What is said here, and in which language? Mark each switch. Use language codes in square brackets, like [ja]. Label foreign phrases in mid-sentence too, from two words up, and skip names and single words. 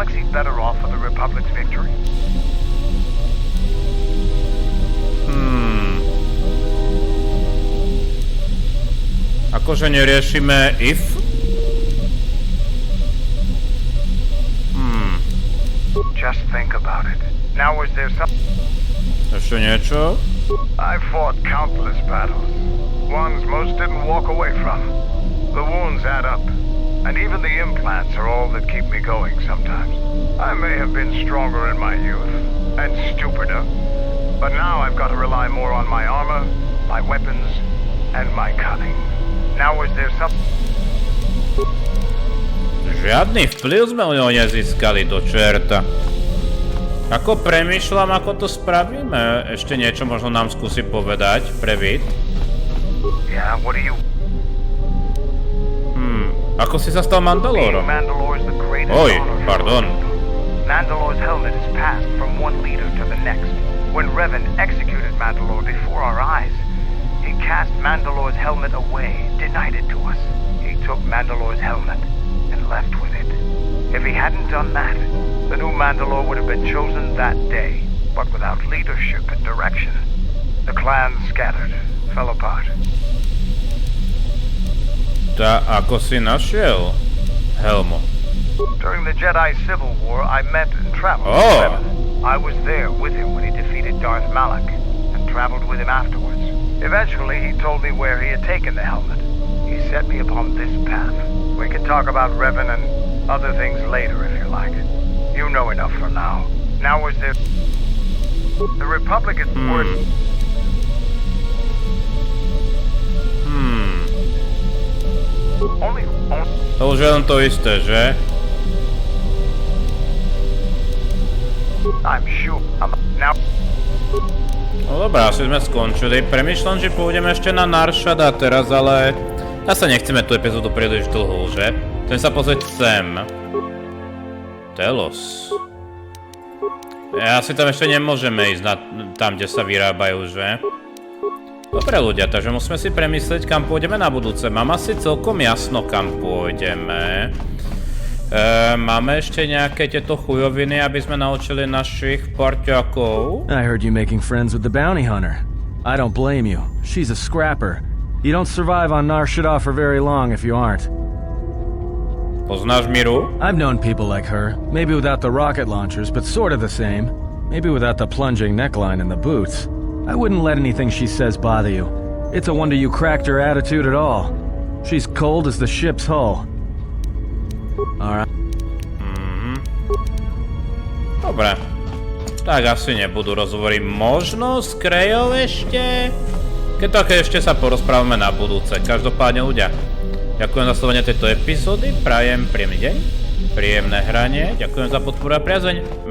[en] better off for the Republic's victory? [sk] Akože neriešime if? [en] Just think about it. Now was there some... [sk] Ešte niečo? [en] I fought countless battles. Ones most didn't walk away from. The wounds add up. And even the implants are all that keep me going sometimes. I may have been stronger in my youth. And stupider. But now I've got to rely more on my armor, my weapons, and my cunning. Now was there some... [sk] Žiadny vplyv sme u neho nezískali do čerta. Ako premýšľam, ako to spravíme? Ešte niečo možno nám skúsi povedať, Previd. [en] Yeah, what do you... [sk] Ako si sa stal Mandalorom? Oj, pardon. [en] Mandalore's helmet is passed from one leader to the next. When Revan executed Mandalore before our eyes, he cast Mandalore's helmet away, denied it to us. He took Mandalore's helmet and left with it. If he hadn't done that, the new Mandalore would have been chosen that day, but without leadership and direction. The clan scattered, fell apart. [sk] Ako si našiel helmu? [en] During the Jedi Civil War, I met and traveled with Revan. I was there with him when he defeated Darth Malak, and traveled with him afterwards. Eventually, he told me where he had taken the helmet. He set me upon this path. We can talk about Revan and other things later if you like. You know enough for now. Now is there... The Republic is worth... Only... [sk] To už je len to isté, že? [en] I'm sure. Now... [sk] No dobrá, asi sme skončili. Premýšľam, že pôjdeme ešte na Narshada teraz, ale... Zase nechceme tú epizódu príliš dlhú, že? Chcem sa pozrieť sem. Telos. Asi tam ešte nemôžeme ísť tam, kde sa vyrábajú, že? Dobre ľudia, takže musíme si premyslieť, kam pôjdeme na budúce. Mám asi celkom jasno, kam pôjdeme. Máme ešte nejaké tieto chujoviny, aby sme naučili našich parťákov? [en] I heard you making friends with the bounty hunter. I don't blame you. She's a scrapper. You don't survive on Nar Shaddaa for very long if you aren't. [sk] Poznáš Miru? [en] I've known people like her. Maybe without the rocket launchers, but sort of the same. Maybe without the plunging neckline and the boots. I wouldn't let anything she says bother you. It's a wonder you cracked her attitude at all. She's cold as the ship's hull. Alright. [sk] Dobre. Tak asi nebudú rozhovory. Možno s Krejou ešte? Keď také ešte sa porozprávame na budúce. Každopádne ľudia, ďakujem za sledovanie tejto epizódy. Prajem príjemný deň, príjemné hranie. Ďakujem za podporu a priazeň.